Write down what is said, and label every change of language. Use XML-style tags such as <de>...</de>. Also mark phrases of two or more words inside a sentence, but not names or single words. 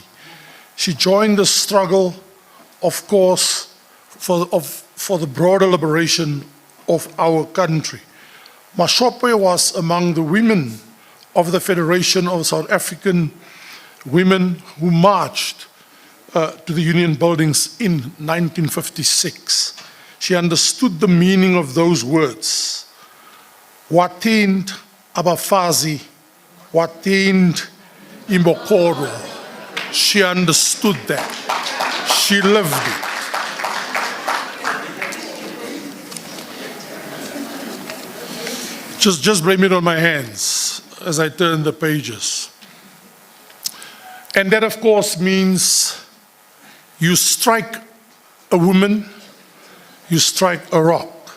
<en>She joined the struggle, of course, for the broader liberation of our country. Shope was among the women of the Federation of South African Women who marched to the Union buildings in 1956. She understood the meaning of those words.</en> <zu>Wathint abafazi, wathint imbokoro.</zu> <en>She understood that. She lived it. Just blame it on my hands as I turn the pages. And that, of course, means you strike a woman, you strike a rock.</en>